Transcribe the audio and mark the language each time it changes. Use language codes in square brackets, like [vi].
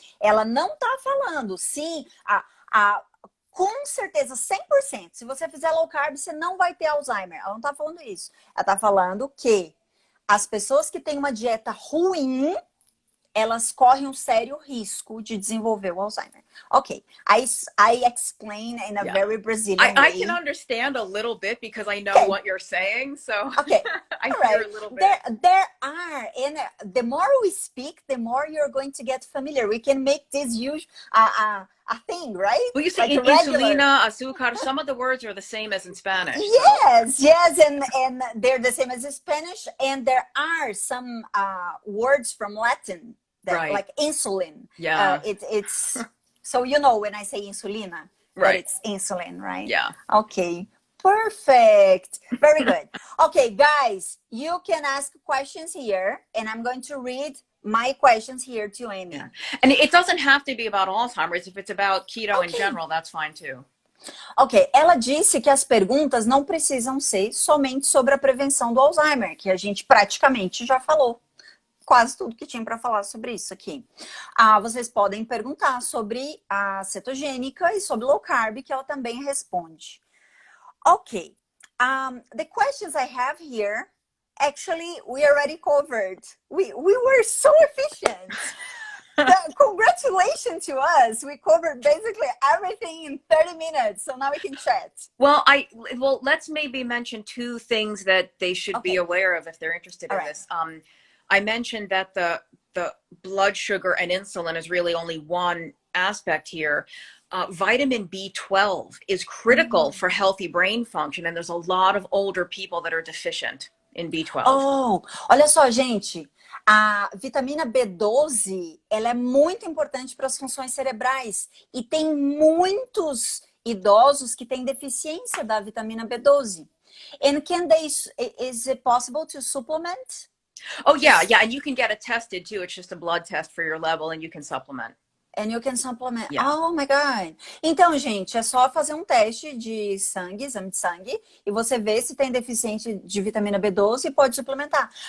[pt] Ela não está falando, sim, com certeza, 100%. Se você fizer low carb, você não vai ter Alzheimer. Ela não está falando isso. Ela está falando que as pessoas que têm uma dieta ruim, elas correm um sério risco de desenvolver o Alzheimer. Ok. [en] I explain in a very Brazilian way. I can understand a little bit because I know what you're saying. So okay. I hear a little bit. There are, and the more we speak, the more you're going to get familiar. We can make this huge a thing, right? Well, you say like insulina, azúcar, some of the words are the same as in Spanish. Yes, and they're the same as in Spanish, and there are some words from Latin that like insulin. Yeah. It's so you know when I say insulina, that it's insulin, right? Yeah. Okay. Perfect. Very good. Okay, guys, you can ask questions here, and I'm going to read my questions here to Amy. Yeah. And it doesn't have to be about Alzheimer's. If it's about keto in general, that's fine too. [pt] Ok, ela disse que as perguntas não precisam ser somente sobre a prevenção do Alzheimer, que a gente praticamente já falou. Quase tudo que tinha para falar sobre isso aqui. Vocês podem perguntar sobre a cetogênica e sobre low carb, que ela também responde. [en] Ok, the questions I have here, actually, we already covered. We were so efficient. Congratulations to us. We covered basically everything in 30 minutes, so now we can chat. Well, let's maybe mention two things that they should be aware of if they're interested in this. I mentioned that the blood sugar and insulin is really only one aspect here. Vitamin B12 is critical for healthy brain function, and there's a lot of older people that are deficient in B12. [pt] Oh, olha só, gente. A vitamina B12, ela é muito importante para as funções cerebrais. E tem muitos idosos que têm deficiência da vitamina B12. [en] And is it possible to supplement? Oh, yeah. And you can get it tested too. It's just a blood test for your level and you can supplement. And you can supplement. Yeah. Oh my God. [pt] Então, gente, é só fazer um teste de sangue, exame de sangue, e você vê se tem deficiência de vitamina B12 e pode suplementar.